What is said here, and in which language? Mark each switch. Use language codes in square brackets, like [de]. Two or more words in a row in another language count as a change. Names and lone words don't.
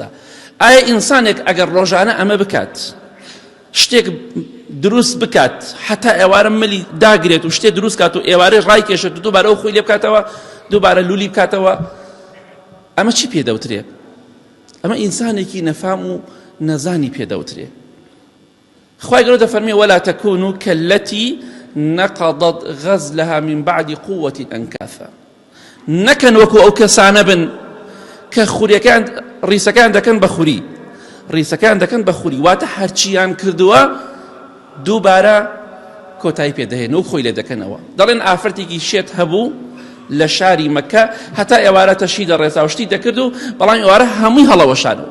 [ckb] ئایا ئینسانێک ئەگەر ڕۆژانە ئەمە بکات، شتێک دروست بکات حتا ئێوارە ملی داگرێت و شتێک دروست کات و ئێوارە ڕای کێشێت و دووبارە ئەو خۆی لێ بکاتەوە، دووبارە لولی بکاتەوە، ئەمە چی پێدەوترێ؟ ئەمە ئینسانێکی نەفام و نەزانی پێدەوترێ. خوای گەورە دەفەرمێ [ar] ولا تكونوا كالتي نقضت غزلها من بعد قوة أنكاثا. [ckb] نەکەن وەکو ئەو کەسانە بن کە خوریەکان ڕیسەکان دەکەن بە خوری، ڕیسەکان دەکەن بە خوری، واتە هەرچیان کردووە دووبارە کۆتایی پێدەهێن و خۆی لێ دەکەنەوە. دەڵێن ئافرەتێکی شێت هەبوو لە شاری مەکە هەتا ئێوارە تەشی دەڕێسا و شتی دەکرد و بەڵام ئێوارە هەمووی هەڵەوەشانەوە.